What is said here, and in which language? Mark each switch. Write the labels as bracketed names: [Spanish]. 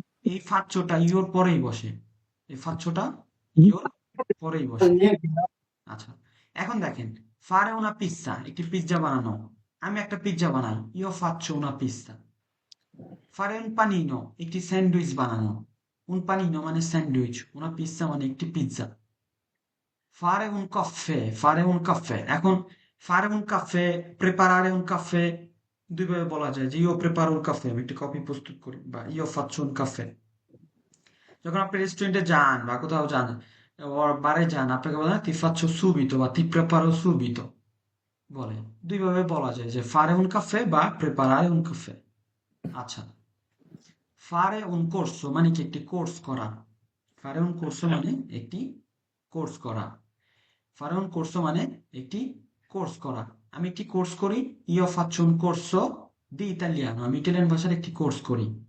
[Bangla] এই ফাচ্চোটা ইওর পরেই বসে। এই ফাচ্চোটা ইওর পরেই বসে। আচ্ছা, এখন দেখেন, [Italian] ফারে una pizza, [Bangla] একটি পিৎজা বানানো। আমি একটা পিৎজা বানাই, [Italian] ইও faccio una pizza। ফারে un panino, [Bangla] একটি স্যান্ডউইচ বানানো। [Italian] un panino [Bangla] মানে স্যান্ডউইচ, [Italian] una pizza [Bangla] মানে একটি pizza. [Italian] Fare un caffè, fare un caffè। [Bangla] এখন [Italian] fare un caffè, preparare un caffè, [Bangla] দুইভাবে বলা যায় যে [Italian] io preparo un caffè, [Bangla] আমি একটি কফি প্রস্তুত করি, বা [Italian] io faccio un caffè। [Bangla] যখন আপনি রেস্টুরেন্টে যান বা কোথাও যান, বারে যান, আপনাকে বলে না [Italian] ti faccio subito [Bangla] বা [Italian] ti preparo subito, [Bangla] বলে। দুইভাবে বলা যায় যে [Italian] fare un caffè [Bangla] বা [Italian] preparare un caffè। [Bangla] আচ্ছা, [Italian] fare un corso [Bangla] মানে কি একটি কোর্স করা। [Italian] fare un corso [Bangla] মানে একটি কোর্স করা। fare un corso মানে একটি কোর্স করা। আমি একটি কোর্স করি, [Italian] io faccio un corso di italiano, [Bangla] আমি ইটালিয়ান ভাষার একটি কোর্স করি।